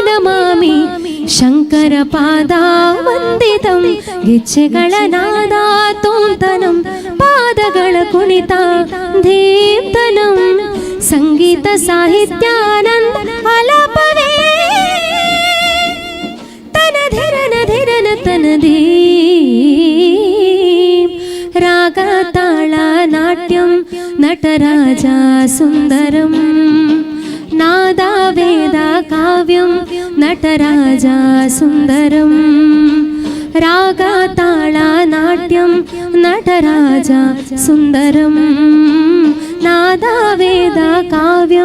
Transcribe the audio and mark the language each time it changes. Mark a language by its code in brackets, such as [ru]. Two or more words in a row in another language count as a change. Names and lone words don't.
[sa] ನಮಾಮಿ ಶಂಕರ ಪಾದ ವಂದಿತಂ [kn] ಗಿಚ್ಚೆಗಳ ನಾದ ತೋಂತನಂ ಪಾದಗಳ ಕುಣಿತ ಧೀಪ್ತನಂ ಸಂಗೀತ ಸಾಹಿತ್ಯಾನಂದ ಆಲಾಪವೇ ತನಧಿರನ ಧಿರನ ತನಧೀ [sa] ರಾಗ ತಾಳ ನಾಟ್ಯಂ ನಟರಾಜ ಸುಂದರಂ ನಾದ ವೇದ ಕಾವ್ಯಂ ನಟರಾಜ ಸುಂದರಂ ರಾಗ ತಾಳ ನಾಟ್ಯಂ ನಟರಾಜ ಸುಂದರಂ ನಾದ ವೇದ ಕಾವ್ಯಂ